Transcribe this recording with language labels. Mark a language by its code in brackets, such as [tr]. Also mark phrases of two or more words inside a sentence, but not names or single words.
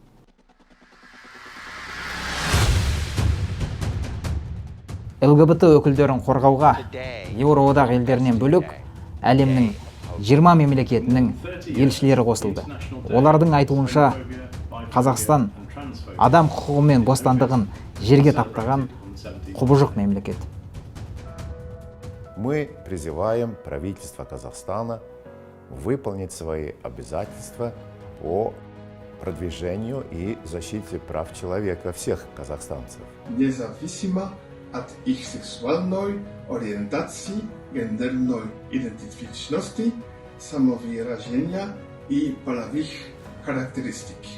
[kk] ЛГБТ өкілдерін қорғауға Еуроодақ елдерінен бөлек әлемнің 20 мемлекетінің елшілері қосылды. Олардың айтуынша Қазақстан адам құқығы мен бостандығын жерге таптаған құбыжық мемлекет. [ru] Мы призываем правительство Казахстана выполнить свои обязательства по продвижению и защите прав человека всех казахстанцев. Независимо от их сексуальной ориентации, гендерной идентичности, самовыражения и половых характеристик.